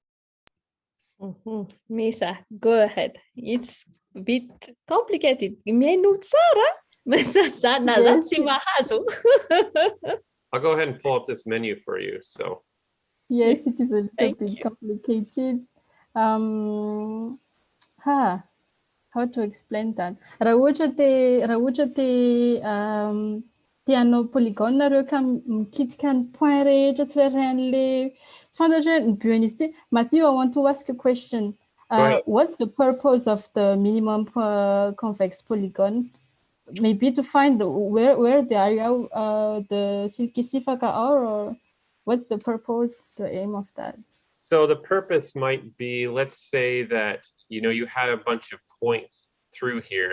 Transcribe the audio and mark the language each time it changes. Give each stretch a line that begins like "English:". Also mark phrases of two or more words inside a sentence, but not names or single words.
English: Misa, go ahead. It's a bit complicated. I'll go ahead and pull up this menu for you. So yes, it is a little bit complicated. How to explain that?
Malagasy: Raha ohatra te hanao polygon nareo ka mikitika ny point rehetra tsirairan'le tsy fantatra ny buen'izy ity.
English: Matthew, I want to ask a question. What's the purpose of the minimum convex polygon? Maybe to find where the area the silky sifaka are, or what's the purpose, the aim of that? So the purpose might be, let's say that, you had a bunch of points through here.